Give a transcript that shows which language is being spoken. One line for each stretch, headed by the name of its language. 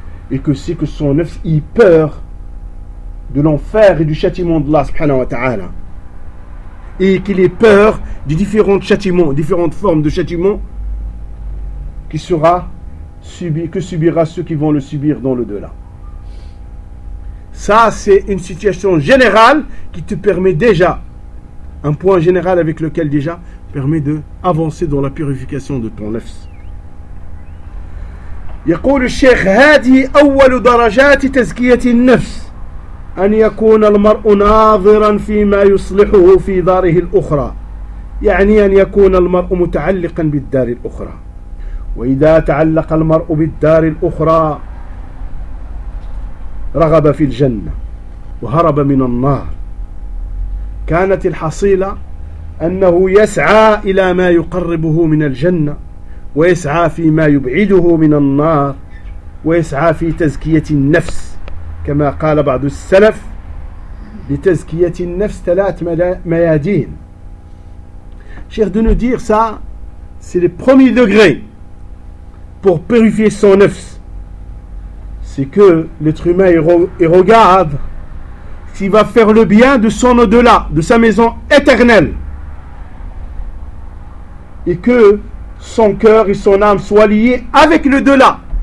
French: et que c'est que son nefs y peur de l'enfer et du châtiment d'Allah subhanahu wa ta'ala, et qu'il ait peur des différents châtiments, différentes formes de châtiments qui sera subi, que subira ceux qui vont le subir dans l'au-delà. Ça, c'est une situation générale qui te permet déjà, un point général avec lequel déjà permet de avancer dans la purification de ton nefs.
Arabic: يقول الشيخ هذه أول درجات تزكية النفس أن يكون المرء ناظرا فيما يصلحه في داره الأخرى يعني أن يكون المرء متعلقا بالدار الأخرى وإذا تعلق المرء بالدار الأخرى رغب في الجنة وهرب من النار كانت الحصيلة أنه يسعى إلى ما يقربه من الجنة ويسعى فيما يبعده من النار ويسعى في تزكية النفس كما قال بعض السلف لتزكية النفس ثلاث ميادين.
French: شيخ de nous dire ça, c'est le premier degré pour purifier son nefs. C'est que l'être humain il regarde s'il va faire le bien de son au-delà, de sa maison éternelle, et que son cœur et son âme soient liés avec l'au-delà.